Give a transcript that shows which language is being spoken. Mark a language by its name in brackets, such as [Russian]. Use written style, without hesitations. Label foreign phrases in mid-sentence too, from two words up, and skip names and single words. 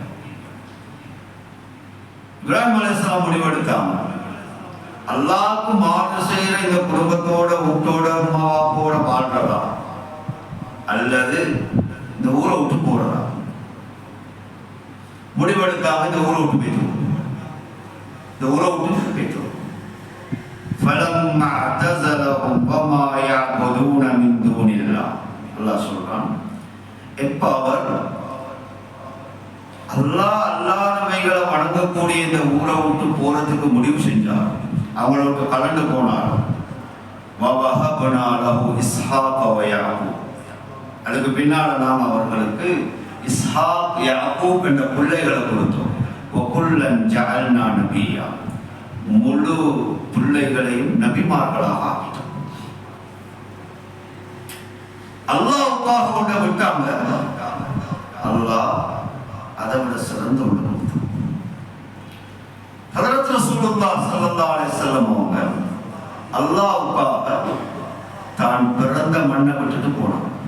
[Tamil] இப்ராஹிம் அலைஹிஸ்ஸலாம் முடிவெடுத்தாங்க, அல்லாஹ்வுக்கு மாறு செய்யற இந்த குடும்பத்தோட வீட்டோட அம்மாவோட வாழ்றதா அல்லது இந்த ஊரை விட்டு போறதா? முடிவெடுக்காம இந்த ஊரை விட்டு போயிட்டு, இந்த ஊரை விட்டு போயிட்டு [Arabic] فَلَمَّا اعْتَزَلَهُمْ وَمَا يَعْبُدُونَ مِن دُونِ اللَّهِ, [Tamil] அல்லாஹ் சொல்றான், எப்ப அவர் அல்லாஹ் அல்லாதவைகளை வணங்கக்கூடிய இந்த ஊரை விட்டு போறதுக்கு முடிவு செஞ்சார், அவங்கள விட்டு கலந்து போனார். [Arabic] وَوَهَبْنَا لَهُ إِسْحَاقَ وَيَعْقُوبَ, [Tamil] அதுக்கு பின்னால நாம் அவர்களுக்கு இஸ்ஹாக் யாக்கூப் என்ற பிள்ளைகளை கொடுத்தோம். [Arabic] وَكُلًّا جَعَلْنَا نَبِيًّا, [Tamil] முழு பிள்ளைகளையும் நபிமார்களாக ஆக்கிட்டோம். அல்லாஹ்வுக்காக கொண்டு விட்டாங்க, அல்லாஹ் அதை விட சிறந்த ஒன்று கொடுத்தான். ஹதரத் [Arabic] رسول الله صلى الله عليه وسلم [Tamil] அவங்க அல்லாஹ்வுக்காக தான் பிறந்த மண்ணை விட்டுட்டு போனாங்க.